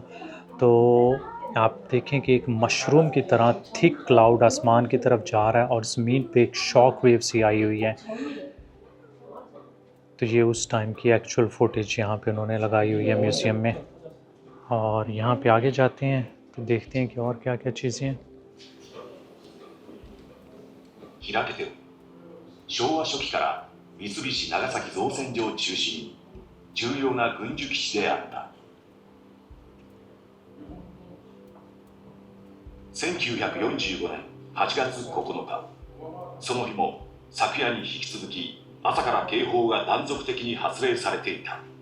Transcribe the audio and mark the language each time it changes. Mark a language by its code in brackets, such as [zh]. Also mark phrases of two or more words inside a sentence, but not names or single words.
[hi] तो आप देखें कि एक मशरूम की तरह [en] thick cloud [hi] आसमान की तरफ जा रहा है और ज़मीन पे एक [en] shock wave [hi] सी आई हुई है। तो ये उस टाइम की [en] actual footage [hi] यहाँ पे उन्होंने लगाई हुई है म्यूज़ियम में। और यहाँ पे आगे जाते हैं तो देखते हैं कि और क्या क्या चीज़ें हैं। [ja] 開けてよ。昭和初期から三菱長崎造船所を中心に重要な軍需基地であった。1945年8月9日、その日も昨夜に引き続き朝から警報が断続的に発令されていた。